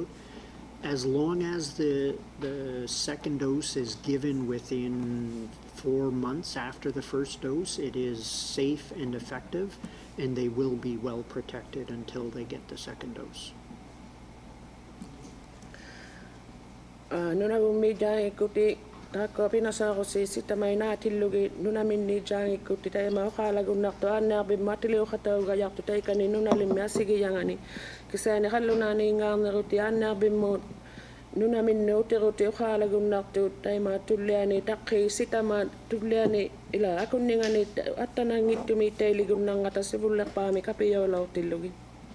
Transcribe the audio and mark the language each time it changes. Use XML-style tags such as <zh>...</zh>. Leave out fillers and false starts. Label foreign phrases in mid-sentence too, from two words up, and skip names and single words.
<en>As long as the second dose is given within 4 months after the first dose, it is safe and effective, and they will be well protected until they get the second dose.</en> <iu>Nunavut mi jaangikuti taakko pinasaarusi sitamai naatillugi nunaminni jaangikuti taima oqaalagunnartu aannearbi matiliuqatauga yartu taikani nunalimmi asigiyangani kisaani qallunaani ingaarneruti aannearbimmuut nunaminni utiruti oqaalagunnartu taima tulliani taqqi sitama tulliani ila akunningani attanangittumi tailigunnangata sivullerpaami kapiyolautillugi</iu>